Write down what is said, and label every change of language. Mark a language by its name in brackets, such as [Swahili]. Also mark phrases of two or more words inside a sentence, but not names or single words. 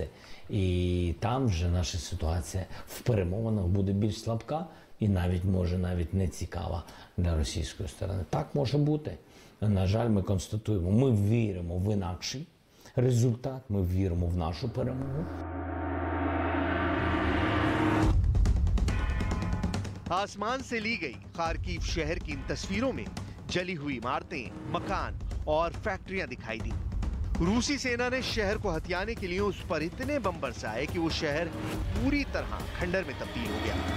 [Ukrainian] І там вже наша ситуація в перемовинах буде більш слабка і може не цікава для російської сторони. Так може бути. На жаль, ми констатуємо, ми віримо в інакший результат, ми віримо в нашу перемогу. [Hindi] आसमान से ली गई खार्किव शहर की इन तस्वीरों में जली हुई इमारतें, मकान और फैक्ट्रियां दिखाई दी। रूसी सेना ने शहर को हथियाने के लिए उस पर इतने बम बरसाए कि वो शहर पूरी तरह खंडर में तब्दील हो गया।